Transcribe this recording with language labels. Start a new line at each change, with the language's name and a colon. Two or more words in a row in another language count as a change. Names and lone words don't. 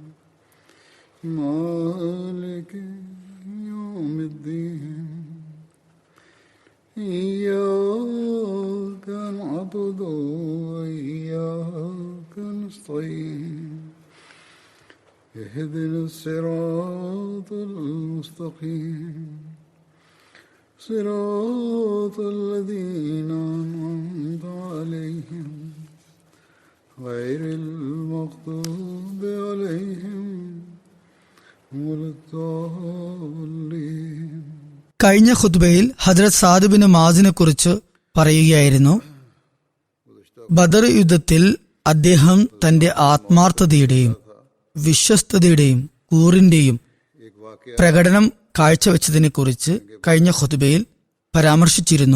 Arabic: مالك يوم الدين إياك نعبد وإياك نستعين اهدنا الصراط المستقيم صراط الذين أنعمت عليهم غير المغضوب عليهم ولا الضالين.
Malayalam: കഴിഞ്ഞ ഖുത്ബയിൽ ഹദ്രത്ത് സാദ് ബിൻ മുആസിനെ കുറിച്ച് പറയുകയായിരുന്നു. ബദർ യുദ്ധത്തിൽ അദ്ദേഹം തന്റെ ആത്മാർത്ഥതയുടെയും വിശ്വസ്തതയുടെയും കൂറിന്റെയും പ്രകടനം കാഴ്ചവെച്ചതിനെ കുറിച്ച് കഴിഞ്ഞ ഖുത്ബയിൽ പരാമർശിച്ചിരുന്നു.